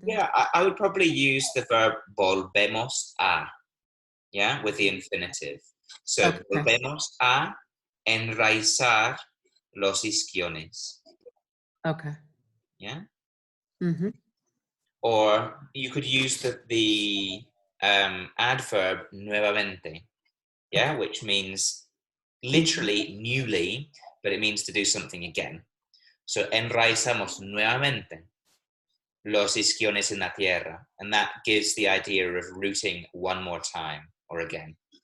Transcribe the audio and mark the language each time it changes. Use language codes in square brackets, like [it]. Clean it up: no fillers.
[en] Yeah, I would probably use the verb [es] volvemos a, [en] yeah, with the infinitive. So Okay. [es] volvemos a enraizar los isquiones, [en] Okay. yeah? Mm-hmm. Or you could use the adverb nuevamente, yeah, which means literally newly, but it means to do something again. So [es] enraizamos nuevamente los isquiones en la tierra, [en] and that gives the idea of rooting one more time or again.